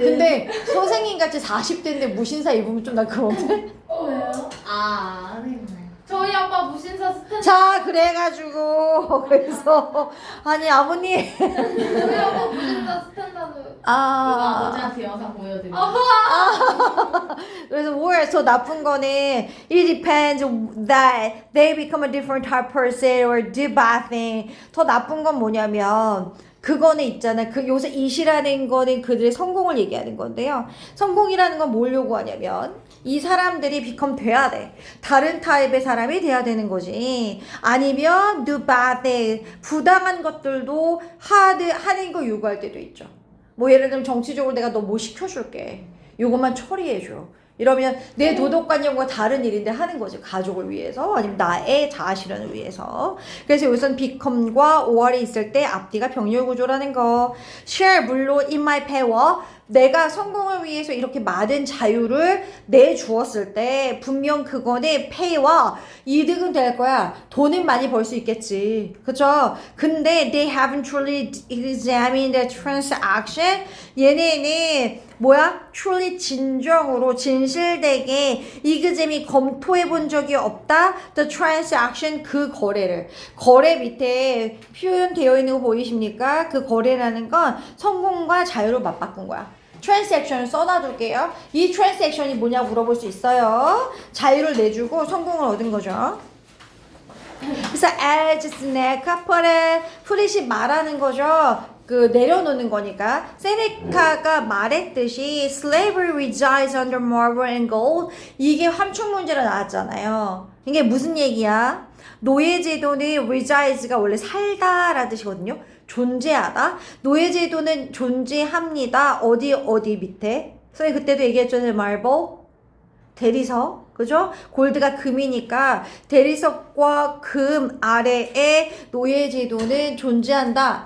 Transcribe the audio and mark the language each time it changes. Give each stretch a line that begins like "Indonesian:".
Korean: 근데 선생님 같이 40대인데 무신사 입으면 좀 나 그런데. 왜요? 저희 아빠 무신사 스탠드. 자 그래가지고 그래서 아니 아버님 저희 아빠 무신사 스탠다드. 아버지한테 영상 보여드릴게요. 그래서 더 나쁜 거는
English: it depends that they become a different type of person or do bad thing.
Korean: 더 나쁜 건 뭐냐면 그거는 있잖아. 요새 이시라는 거는 그들의 성공을 얘기하는 건데요. 성공이라는 건 뭘 요구하냐면 이 사람들이 become 돼야 돼. 다른 타입의 사람이 돼야 되는 거지. 아니면
English: do bad thing.
Korean: 부당한 것들도 하는 거 요구할 때도 있죠. 뭐 예를 들면 정치적으로 내가 너 뭐 시켜줄게. 요것만 처리해줘. 이러면 내 도덕관념과 다른 일인데 하는 거지. 가족을 위해서 아니면 나의 자아 실현을 위해서. 그래서 여기서는 become과 or이 있을 때 앞뒤가 병렬 구조라는 거.
English: share
Korean: 물론
English: in my power.
Korean: 내가 성공을 위해서 이렇게 많은 자유를 내주었을 때 분명 그거는 pay와 이득은 될 거야. 돈은 많이 벌 수 있겠지. 그쵸? 근데
English: they haven't truly examined the transaction.
Korean: 얘네는 뭐야? truly 진정으로 진실되게 이그잼이 검토해 본 적이 없다.
English: The transaction
Korean: 그 거래를. 거래 밑에 표현되어 있는 거 보이십니까? 그 거래라는 건 성공과 자유를 맞바꾼 거야. 트랜잭션을 써놔둘게요. 이 트랜잭션이 뭐냐 물어볼 수 있어요. 자유를 내주고 성공을 얻은 거죠.
English: 그래서 as Seneca put it, put이
Korean: 말하는 거죠. 그 내려놓는 거니까. 세네카가 말했듯이
English: slavery resides under marble and gold.
Korean: 이게 함축 문제로 나왔잖아요. 이게 무슨 얘기야? 노예제도는 reside가 원래 살다라는 뜻이거든요. 존재하다. 노예제도는 존재합니다. 어디 밑에? 선생님 그때도 얘기했잖아요. marble, 대리석, 그죠? 골드가 금이니까 대리석과 금 아래에 노예제도는 존재한다.